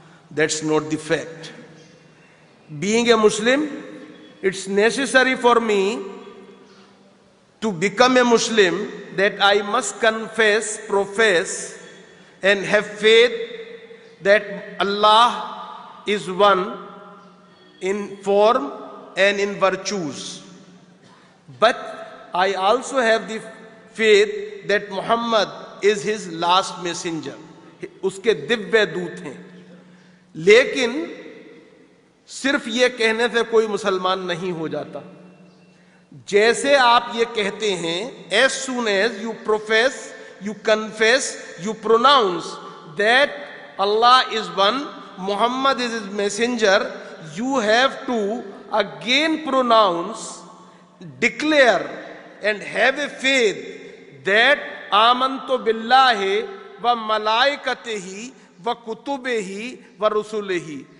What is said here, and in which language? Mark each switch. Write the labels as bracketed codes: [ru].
[en] That's not the fact. Being a Muslim, it's necessary for me to become a Muslim that I must confess, profess, and have faith that Allah is one in form and in virtues. But I also have the faith that Muhammad is his last messenger. [hi] उसके दिव्य दूत हैं. लेकिन सिर्फ ये कहने से कोई मुसलमान नहीं हो जाता. जैसे आप ये कहते हैं, [en] as soon as you profess, you confess, you pronounce that Allah is one, Muhammad is his messenger, you have to again pronounce, declare and have a faith that [ar] amantu billahi wa malaikatihi wa kutubihi wa rusulihi.